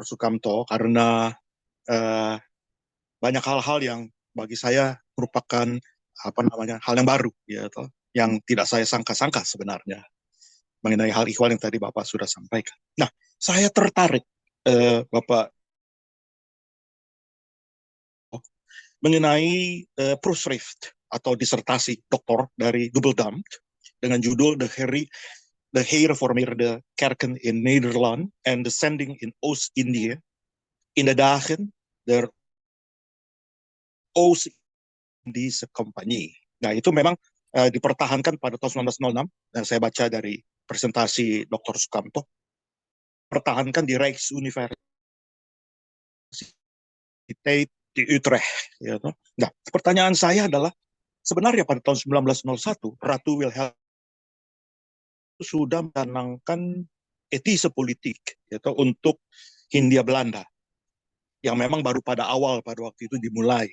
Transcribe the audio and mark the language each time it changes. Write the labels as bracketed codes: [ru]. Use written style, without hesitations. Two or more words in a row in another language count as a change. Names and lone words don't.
[id] Sukamto karena banyak hal-hal yang bagi saya merupakan hal yang baru, ya, yang tidak saya sangka-sangka sebenarnya mengenai hal ihwal yang tadi Bapak sudah sampaikan. Nah, saya tertarik Bapak mengenai proefschrift atau disertasi doktor dari Dubbeldam dengan judul The Hervormerde Kerken in Nederland and the Sending in Oost-Indië in de dagen der Oost-Indische Compagnie. Nah, itu memang dipertahankan pada tahun 1906, dan saya baca dari presentasi Dr. Sukamto, pertahankan di Rijksuniversiteit di Utrecht. Ya. Nah, pertanyaan saya adalah, sebenarnya pada tahun 1901, Ratu Wilhelm sudah mencanangkan etise politik, yaitu untuk Hindia Belanda, yang memang baru pada awal pada waktu itu dimulai.